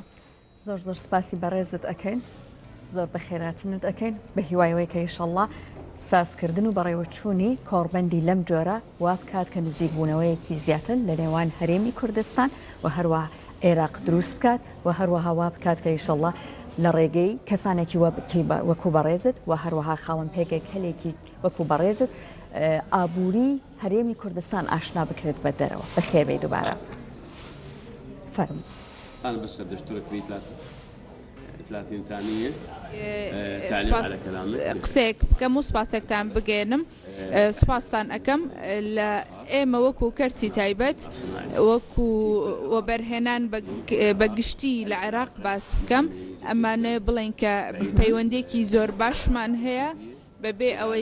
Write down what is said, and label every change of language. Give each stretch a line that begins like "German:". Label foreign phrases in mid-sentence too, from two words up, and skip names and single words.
Central Kurdish: زۆر زۆر سپاسی بەڕێزت ئەەکەین زۆر بە خێراتنت ئەەکەین بە هیوایەوەی کە ئینشەڵڵا سازکردن و بەڕێوەچوونی کۆڕبەندی لەم جۆرە وا بکات کە نزیکبوونەوەیەکی زیاتر لە نێوان هەرێمی کوردستان و هەروە عێراق دروست بکات و هەروەها وا بکات کە ئینشەڵڵا لە ڕێگەی کەسانێکی وەکو بەڕێزت و هەروەها خاوەن پێگێک هەلێکی وەکو بەڕێزت ئابووری هەرێمی کوردستان ئاشنا بکرێت بە دەرەوە بەخێربێ دووبارە فەرموو.
Arabic: أنا بس بدي أشترك بيه 30 ثانية تعليق على كلامك
Central Kurdish: قسێک بکەم و سپاسێکتان بگێنم سپاسان ئەەکەم لە ئێمە وەکو کەرتی تایبەت وەکو وەبەرهێنان بەگشتی لە عێراق باس بکەم ئەمانە بڵێن کە پەیوەندێکی زۆر باشمان هەیە بەبێ ئەوەی